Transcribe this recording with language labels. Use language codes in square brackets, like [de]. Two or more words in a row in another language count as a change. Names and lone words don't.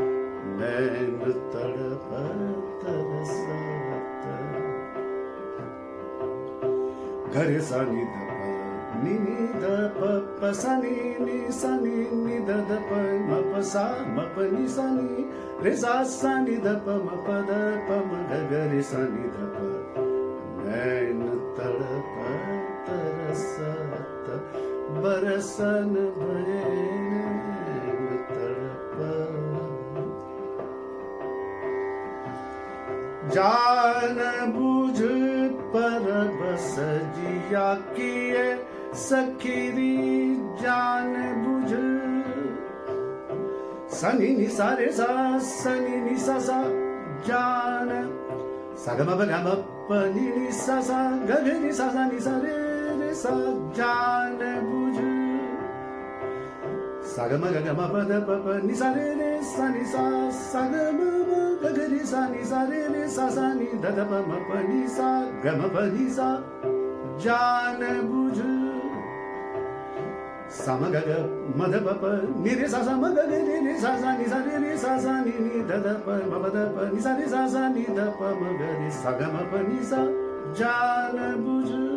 [hi] नैन तड़प तरसत गरे सा नि ध प नि नि ध प प सा नि नि ध ध प म प सा म प नि सा नि रे सा नि ध प म प द प म ग ग रे सा नि ध प नैन तड़प तरसत बरसन भये नैन तड़प जान बुझ पर बस जिया किए सखीरी जान बुझ सनी नि सा रे सा सनी नि सा सा जान सा ग म प ग म प नि नि सा सा ग ग नि सा सा नि सा रे रे सा जान बुझ सा ग म ग ग म प द प प नि सा रे रे सा नि सा सा ग म म ग ग नि सा रे रे सा सा नि ध ध प म प नि सा ग म प नि सा जान बुझ सा म ग ग म ध प प नि रे सा सा म ग ग रे रे सा सा नि सा नि ध ध प म प द प नि सा नि ध प म ग रे सा ग म प नि सा जान बुझ